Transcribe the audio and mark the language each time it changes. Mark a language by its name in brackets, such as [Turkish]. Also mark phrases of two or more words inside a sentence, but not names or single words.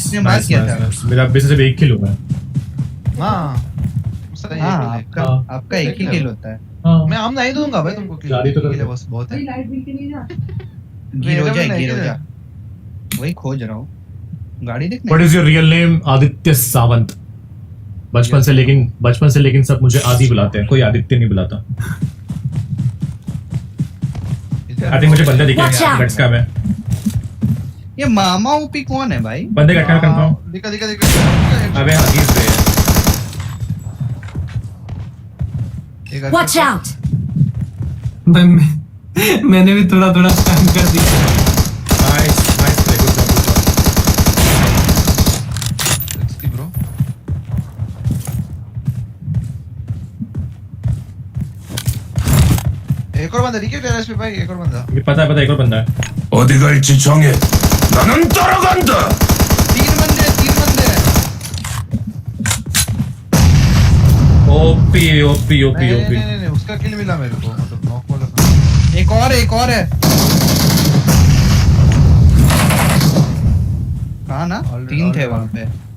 [Hindi] इसने मार किया था। नाइस। मेरा अभी से सिर्फ एक किल हुआ है। हाँ सही हाँ है। आपका एक ही किल होता है। मैं हम नहीं दूंगा भाई तुमको किल। गाड़ी तो कर के लिए दो। बस बहुत है। गिरोजा वही खोज रहा हूँ, गाड़ी देखने। [English] What is your real name? [Hindi] आदित्य सावंत। बचपन से लेकिन सब मुझे आदि बुलाते हैं, कोई आदित्य नहीं बुलाता। [English] I think [Hindi] मुझे बंदे दिखे [English] Watch out! [Hindi] गट्स का। मैं ये मामा ओपी कौन है भाई? बंदे का क्या कंफर्म? दिखा। अबे हकीस पे [English] Watch out! [Hindi] भाई मैंने भी थोड़ा स्पैम कर दिया। [English] nice nice play, good job. [Hindi] ब्रो एक और बंदा दिखे टेरेस पे भाई। एक और बंदा। ये पता है एक और बंदा है। [Korean] 어디 갈지 정해. 나는 따라간다. [Hindi] 3 बंदे। ओपी नहीं उसका किल मिला मेरे को, मतलब नॉक वाला था। एक और है। कहा ना, 3 थे वहां पे।